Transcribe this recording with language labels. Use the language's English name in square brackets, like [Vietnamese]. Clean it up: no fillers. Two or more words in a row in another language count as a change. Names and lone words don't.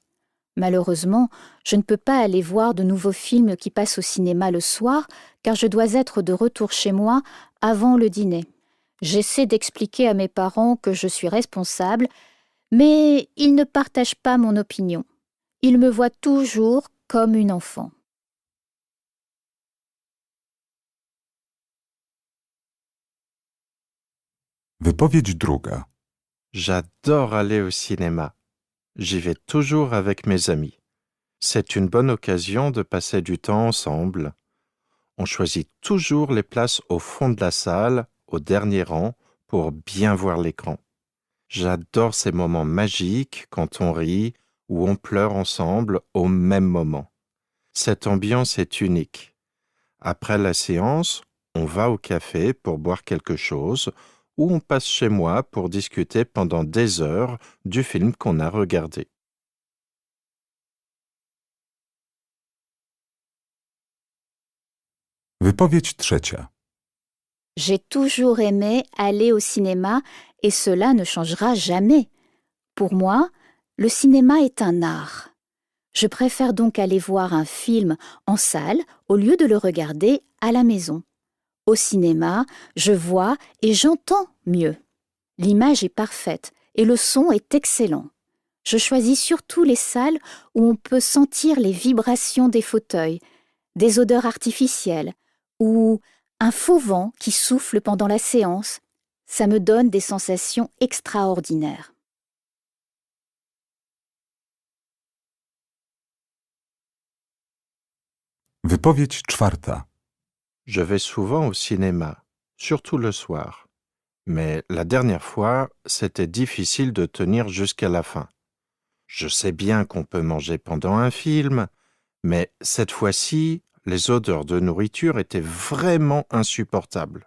[French] Malheureusement, je ne peux pas aller voir de nouveaux films qui passent au cinéma le soir, car je dois être de retour chez moi avant le dîner. J'essaie d'expliquer à mes parents que je suis responsable, mais ils ne partagent pas mon opinion. Ils me voient toujours comme une enfant. [Polish] Wypowiedź druga. [French] J'adore aller au cinéma. J'y vais toujours avec mes amis. C'est une bonne occasion de passer du temps ensemble. On choisit toujours les places au fond de la salle, au dernier rang, pour bien voir l'écran. J'adore ces moments magiques quand on rit ou on pleure ensemble au même moment. Cette ambiance est unique. Après la séance, on va au café pour boire quelque chose ou on passe chez moi pour discuter pendant des heures du film qu'on a regardé. [Polish] Wypowiedź trzecia. [French] J'ai toujours aimé aller au cinéma et cela ne changera jamais. Pour moi, le cinéma est un art. Je préfère donc aller voir un film en salle au lieu de le regarder à la maison. Au cinéma, je vois et j'entends mieux. L'image est parfaite et le son est excellent. Je choisis surtout les salles où on peut sentir les vibrations des fauteuils, des odeurs artificielles ou un faux vent qui souffle pendant la séance. Ça me donne des sensations extraordinaires. [Polish] Wypowiedź czwarta. [French] Je vais souvent au cinéma, surtout le soir. Mais la dernière fois, c'était difficile de tenir jusqu'à la fin. Je sais bien qu'on peut manger pendant un film, mais cette fois-ci, les odeurs de nourriture étaient vraiment insupportables.